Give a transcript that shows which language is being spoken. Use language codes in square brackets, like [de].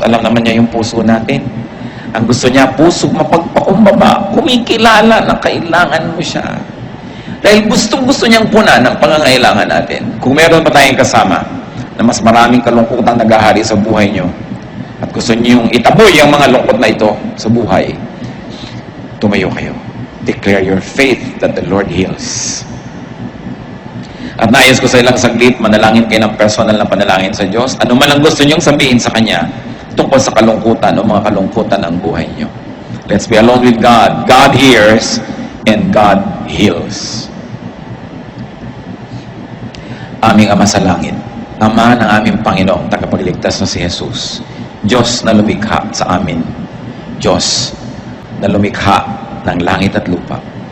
[tl] Alam naman niya yung puso natin. Ang gusto niya, puso mapagpakumbaba, kumikilala na kailangan mo siya. Dahil gustong-gusto niyang puna ng pangangailangan natin. Kung meron pa tayong kasama na mas maraming kalungkutan naghahari sa buhay niyo at gusto niyong itaboy ang mga lungkot na ito sa buhay, tumayo kayo. [en] Declare your faith that the Lord heals. [tl] At nais ko sa ilang saglit, manalangin kayo ng personal na panalangin sa Diyos. Ano man ang gusto niyong sabihin sa Kanya tungkol sa kalungkutan o mga kalungkutan ng buhay niyo. [en] Let's be alone with God. God hears and God heals. [tl] Aming Ama sa langit, Ama ng aming Panginoong tagapagligtas na si Jesus, Diyos na lumikha sa amin, Diyos na lumikha ng langit at lupa.